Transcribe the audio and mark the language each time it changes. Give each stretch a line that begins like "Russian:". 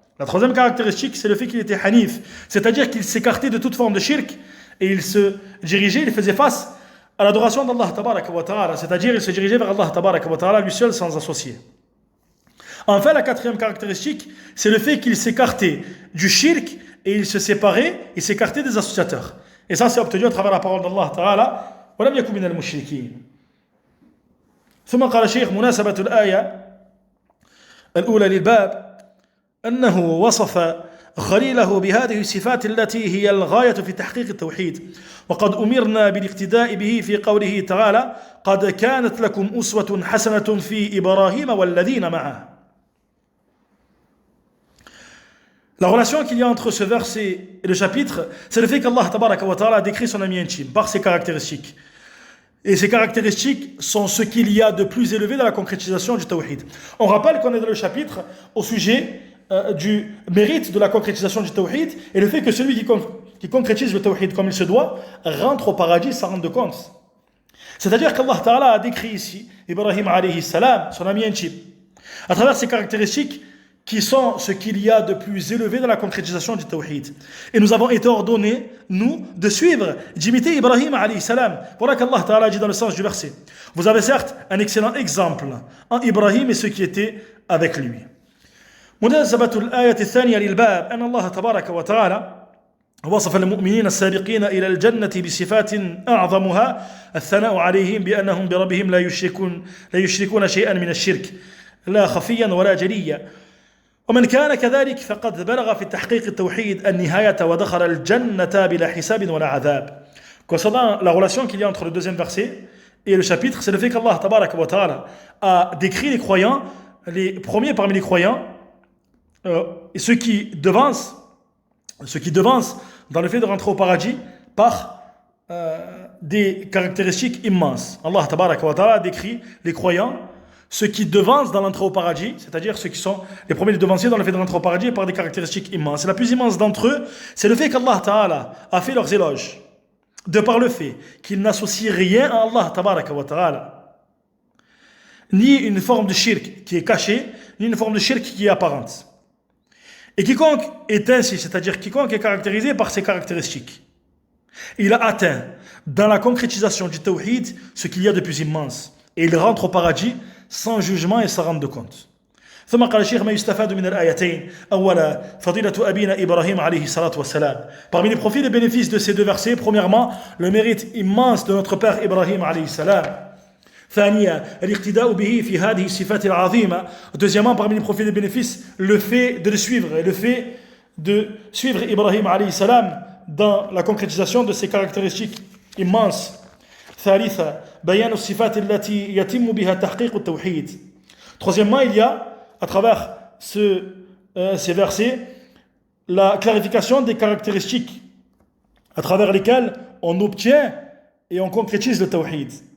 French: La troisième caractéristique, c'est le fait qu'il était hanif, c'est-à-dire qu'il s'écartait de toute forme de shirk et il se dirigeait, il faisait face à l'adoration d'Allah tabaraka wa ta'ala, c'est-à-dire il se dirigeait vers Allah tabaraka wa ta'ala lui seul sans associé. Enfin, la quatrième caractéristique, c'est le fait qu'il s'écartait du shirk et il se séparait, il s'écartait des associateurs. Et ça, c'est obtenu à travers la parole d'Allah ta'ala,
Arabic: وَلَمْ يَكُنْ مِنَ الْمُشْرِكِينَ. ثم قال الشيخ مناسبة الآية الأولى للباب أنه وصف خليله بهذه الصفات التي هي الغاية في تحقيق التوحيد وقد أمرنا بالاقتداء به في قوله تعالى قد كانت لكم أسوة حسنة في إبراهيم والذين معه.
French: La relation qu'il y a entre ce verset et le chapitre, c'est le fait qu'Allah tabaraka wa ta'ala a décrit son ami intime par ses caractéristiques. Et ces caractéristiques sont ce qu'il y a de plus élevé dans la concrétisation du tawhid. On rappelle qu'on est dans le chapitre au sujet du mérite de la concrétisation du tawhid et le fait que celui qui concrétise le tawhid comme il se doit rentre au paradis sans rendre compte. C'est-à-dire qu'Allah Ta'ala a décrit ici Ibrahim alayhi salam, son ami intime, à travers ces caractéristiques qui sont ce qu'il y a de plus élevé dans la concrétisation du tawhid. Et nous avons été ordonnés, nous, de suivre, d'imiter Ibrahim alayhi salam. Voilà qu'Allah Ta'ala dit dans le sens du verset. Vous avez certes un excellent exemple en Ibrahim et ceux qui étaient avec lui.
Arabic: مناسبة الآية الثانية للباب أن الله تبارك وتعالى وصف المؤمنين السابقين إلى الجنة بصفات أعظمها الثناء عليهم بأنهم بربهم لا يشركون شيئا من الشرك لا خفيا ولا جليا ومن كان كذلك فقد بلغ في تحقيق التوحيد النهاية ودخل الجنة بلا حساب ولا عذاب.
French: Concernant la relation qu'il y a entre le deuxième verset et le chapitre, c'est le fait qu'Allah tabaraka wa ta'ala a décrit les croyants, les premiers parmi les croyants, et ceux qui devancent dans le fait de rentrer au paradis par des caractéristiques immenses. Allah tabaraka wa ta'ala décrit les croyants, ceux qui devancent dans l'entrée au paradis, c'est-à-dire ceux qui sont les premiers devanciers dans le fait de rentrer au paradis par des caractéristiques immenses. Et la plus immense d'entre eux, c'est le fait qu'Allah ta'ala a fait leurs éloges, de par le fait qu'ils n'associent rien à Allah tabaraka wa ta'ala, ni une forme de shirk qui est cachée, ni une forme de shirk qui est apparente. Et quiconque est ainsi, c'est-à-dire quiconque est caractérisé par ces caractéristiques, il a atteint dans la concrétisation du tawhid ce qu'il y a de plus immense. Et il rentre au paradis sans jugement et sans rendre compte.
Arabic: ثم قال الشيخ ما يستفاد من الآيتين أولا فضيلة أبينا إبراهيم عليه الصلاة والسلام.
French: Parmi les profits et bénéfices de ces deux versets, premièrement, le mérite immense de notre père Ibrahim عليه السلام.
Arabic: ثانيا الاقتداء به في هذه الصفات العظيمة.
French: Deuxièmement, parmi les profits et bénéfices, le fait de le suivre et le fait de suivre Ibrahim عليه السلام dans la concrétisation de ces caractéristiques immenses.
Arabic: ثالثا بيان الصفات التي يتم بها تحقيق التوحيد.
French: Troisièmement, il y a à travers ces versets la clarification des caractéristiques à travers lesquelles on obtient et on concrétise le tawhid.